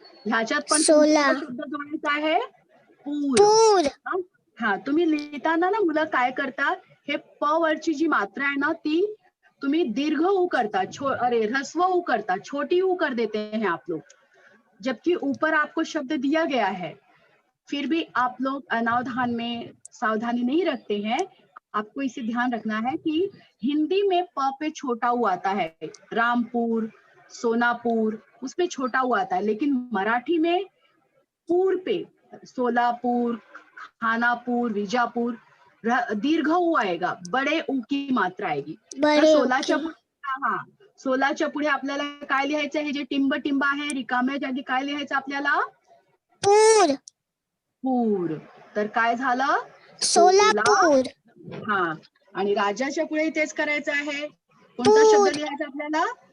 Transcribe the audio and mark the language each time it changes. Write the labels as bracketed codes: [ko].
[mr] ह्याच्यात पण शब्द जोडायचा आहे पूर. हा, तुम्ही लिहिताना ना मुलं काय करतात, हे प वरची जी मात्रा आहे ना ती तुम्ही दीर्घ ऊ करता, ह्रस्व ऊ करता, [hi] छोटी ऊ कर देते हैं आप लोग, जबकि ऊपर आपको शब्द दिया गया है. फिर भी आप लोग अनावधान में सावधानी नहीं रखते हैं। आपको इसे ध्यान रखना है कि हिंदी में प पे छोटा ऊ आता है, रामपुर, सोनापुर, उसमें छोटा ऊ आता है, लेकिन मराठी में पूर पे सोलापुर, खानापुर, विजापूर दीर्घ ऊ आएगा, बड़े ऊ की मात्रा आएगी. [mr] तर [hi] बड़े [mr] सोलाच्या [en] Okay. [mr] पुढे सोलाच्या पुढे आपल्याला काय लिहायचं आहे? जे टिंब टिंब आहे रिकाम्या जागी काय लिहायचं आपल्याला? पूर. पूर. तर काय झालं? सोलापूर. हा. आणि राजाच्या पुढे तेच करायचं आहे. कोणता शब्द लिहायचा आपल्याला?